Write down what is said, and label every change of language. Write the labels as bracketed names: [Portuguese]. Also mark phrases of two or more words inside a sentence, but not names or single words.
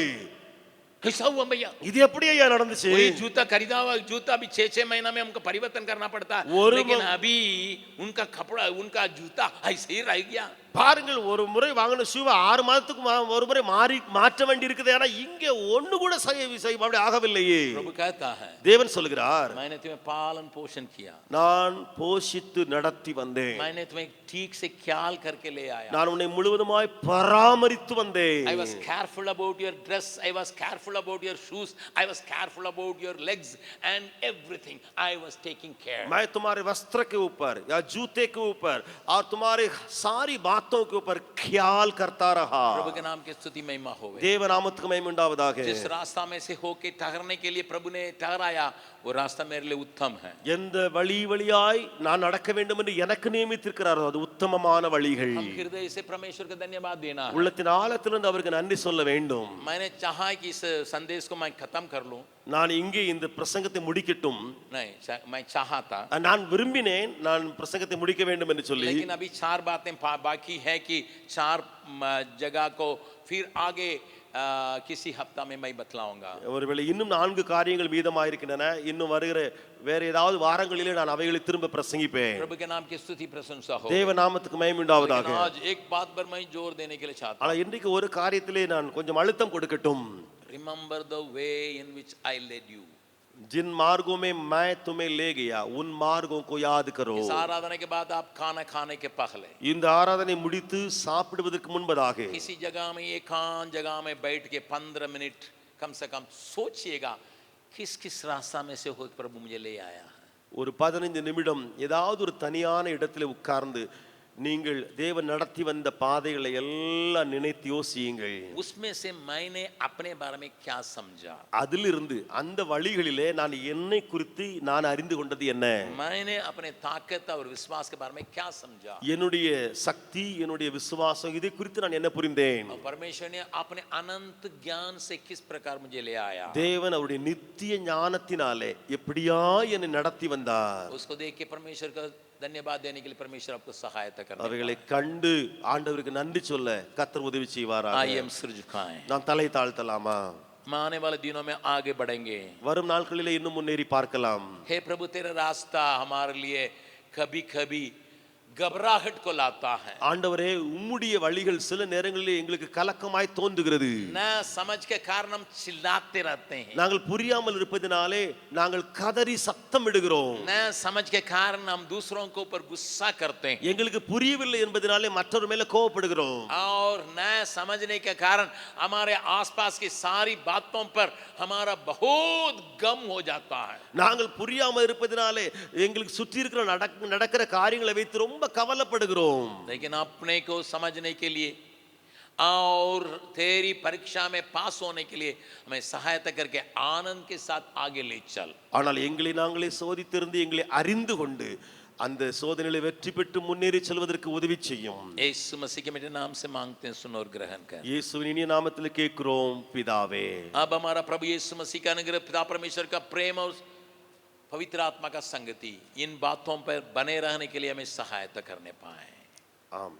[Hindi] कैसा हुआ भैया, [Tamil] இது எப்படி ஐயா நடந்துச்சு? [Hindi] वही जूता खरीदा हुआ जूता अभी 6-6 महीना में हमको परिवर्तन करना पड़ता है, लेकिन अभी उनका कपड़ा उनका जूता ऐसे ही रह गया. [Tamil] பாருங்கள், ஒரு முறை வாங்கின ஷூவை 6 மாதத்துக்கு ஒரு முறை மாற்ற வேண்டி இருக்குது. ஆனா இங்க ஒண்ணு கூட அப்படி ஆகவில்லையே. [Hindi] प्रभु कहता है [Tamil] தேவன் சொல்கிறார், [Hindi] मैंने तुम्हें पालन पोषण किया, [Tamil] நான் போஷித்து நடத்தி வந்தேன், [Hindi] मैंने तुम्हें ठीक से ख्याल करके ले आया, [Tamil] நான் உன்னை முழுவதுமாய் பராமரித்து வந்தேன். [English] I was careful about your dress, I was careful about your shoes, I was careful about your legs and everything. I was taking care. [Hindi] मैं तुम्हारे वस्त्र के ऊपर या जूते के ऊपर और तुम्हारे सारी बातों के ऊपर ख्याल करता रहा. प्रभु के नाम की स्तुति महिमा होवे. [Tamil] தேவ நாமத்துக்கு மகிமை உண்டாவதாக. [Hindi] जिस रास्ता में से होके ठहरने के लिए प्रभु ने ठहराया, वो रास्ता मेरे लिए उत्तम है. [Tamil] எந்த வழியாய் நான் நடக்க வேண்டும் என்று எனக்கு நியமித்திருக்கிறாரோ அது உத்தமமான வழிகள். [Hindi] हम हृदय से परमेश्वर को धन्यवाद देना है. [Tamil] உள்ளத்தின் ஆழத்திலிருந்து அவருக்கு நன்றி சொல்ல வேண்டும். [Hindi] मैंने चाहा कि इस संदेश को मैं खत्म कर लूं. [Tamil] நான் இங்கே இந்த பிரசங்கத்தை முடிக்கட்டும். [Hindi] नहीं, मैं चाहा था, [Tamil] நான் விரும்பினேன் நான் பிரசங்கத்தை முடிக்க வேண்டும் என்று சொல்லி. [Hindi] लेकिन अभी 4 बातें बाकी है कि 4 जगह को फिर आगे किसी हफ्ता में मैं बतलाऊंगा. [Tamil] ஒருவேளை இன்னும் 4 காரியங்கள் மீதமாயிருக்கின்றன. இன்னும் வருகிற வேற ஏதாவது வாரங்களிலே நான் அவைகளை திரும்ப பிரசங்கிப்பேன். [Hindi] प्रभु के नाम की स्तुति प्रशंसा हो. [Tamil] தேவ நாமத்துக்கு மகிமை உண்டாவதாக. [Hindi] आज एक बात पर मैं जोर देने के लिए चाहता हूं. [Tamil] ஆனா இன்றைக்கு ஒரு காரியத்திலே நான் கொஞ்சம் அழுத்தம் கொடுக்கட்டும். [English] Remember the way in which I led you. [Hindi] जिन मार्गों में मैं तुम्हें ले गया उन मार्गों को याद करो. इस आराधना के बाद आप खाना खाने के पहले [Tamil] இந்த ஆராதனை முடித்து சாப்பிடுவதற்கு முன்பதாக [Hindi] किसी जगह में एकांत जगह में बैठ के 15 मिनट कम से कम सोचिएगा, किस किस रास्ता में से हो प्रभु मुझे ले आया है. [Tamil] ஒரு 15 நிமிடம் ஏதாவது ஒரு தனியான இடத்துல உட்கார்ந்து நீங்கள் தேவன் நடத்தி வந்த பாதைகளை எல்லாம் நினைத்து யோசியுங்கள். [Hindi] उसमें से मैंने अपने बारे में क्या समझा, [Tamil] அதிலிருந்து அந்த வழிகளிலே நான் என்னை குறித்து நான் அறிந்து கொண்டது என்ன, [Hindi] मैंने अपने ताकत और विश्वास के बारे में क्या समझा, [Tamil] என்னுடைய சக்தி என்னுடைய விசுவாசம் இதை குறித்து நான் என்ன புரிந்தேன். [Hindi] और परमेश्वर ने अपने अनंत ज्ञान से किस प्रकार मुझे ले आया. [Tamil] தேவன் அவருடைய நித்திய ஞானத்தினாலே எப்படியா என்னை நடத்தி வந்தார். [Hindi] उसको देख के परमेश्वर का धन्यवाद देने के लिए परमेश्वर आपको सहायता करने. [Tamil] அவைகளை கண்டு ஆண்டவருக்கு நன்றி சொல்ல கர்த்தர் உதவி செய்வாராக. [Hindi] आइए हम सिर झुकाएं. [Tamil] நாம் தலை தாழ்த்தலாமா? [Hindi] हम आने वाले दिनों में आगे बढ़ेंगे. [Tamil] வரும் நாட்களிலே இன்னும் முன்னேறி பார்க்கலாம். [Hindi] हे प्रभु, तेरा रास्ता हमारे लिए कभी कभी घबराहट को लाता है. [Tamil] ஆண்டவரே, உம்முடைய வழிகள் சில நேரங்களிலே எங்களுக்கு கலக்கமாய் தோன்றுகிறது. [Hindi] न समझ के कारण हम चिल्लाते रहते हैं. [Tamil] நாங்கள் புரியாமல் இருப்பதினாலே நாங்கள் கதறி சத்தம் இடுகிறோம். [Hindi] न समझ के कारण हम दूसरों के ऊपर गुस्सा करते हैं. [Tamil] எங்களுக்கு புரியவில்லை என்பதனாலே மற்றவர் மேல கோபப்படுகிறோம். [Hindi] और न समझने के कारण हमारे आसपास की सारी बातों पर हमारा बहुत गम हो जाता है. [Tamil] நாங்கள் புரியாமல் இருப்பதினாலே எங்களுக்கு சுற்றி இருக்கிற நடக்கிற காரியங்களை வைத்து ரொம்ப கவலைப்படுகிறோம். [Hindi] लेकिन अपने को समझने के लिए और तेरी परीक्षा में पास होने के लिए हमें सहायता करके आनंद के साथ आगे ले चल. [Tamil] ஆனால் எங்களை நாங்களே சோதித்திருந்து எங்களை அறிந்து கொண்டு அந்த சோதனையிலே வெற்றி பெற்று முன்னேறி செல்வதற்கு உதவி செய்யும். [Hindi] यीशु मसीह के मेरे नाम से मांगते हैं, सुनो और ग्रहण कर. [Tamil] இயேசுவின் இனிய நாமத்தில் கேட்கிறோம் பிதாவே. [Hindi] अब हमारा प्रभु यीशु मसीह का अनुग्रह, पिता परमेश्वर का प्रेम और पवित्र आत्मा का संगति इन बातों पर बने रहने के लिए हमें सहायता करने पाए.